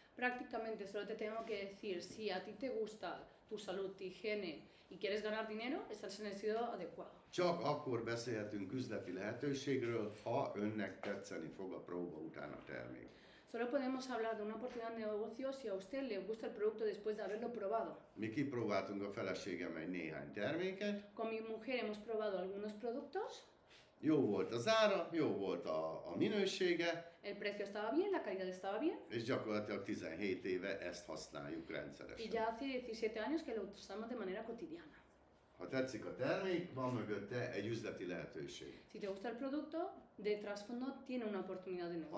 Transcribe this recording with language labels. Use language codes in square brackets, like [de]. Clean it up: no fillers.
[es] Prácticamente solo te tengo que decir, si a ti te gusta tu salud, tu higiene y quieres ganar dinero, estás en el sitio adecuado. [hu] Csak akkor beszélhetünk üzleti lehetőségről, ha önnek tetszeni fog a próba után a termék. [es] Solo podemos hablar de una oportunidad de negocio si a usted le gusta el producto después de haberlo probado. [hu] Mi kipróbáltunk a feleségemmel néhány terméket, [es] Con mi mujer hemos probado algunos productos, [hu] jó volt az ára, jó volt a minősége, [es] el precio estaba bien, la calidad estaba bien, [hu] és gyakorlatilag 17 éve ezt használjuk [es] y [hu] rendszeresen. [es] ya hace 17 años que lo usamos de manera cotidiana. [hu] Ha tetszik a termék, van mögötte egy üzleti lehetőség, [es] Si te gusta el producto, de trasfondo tiene una oportunidad de negocio.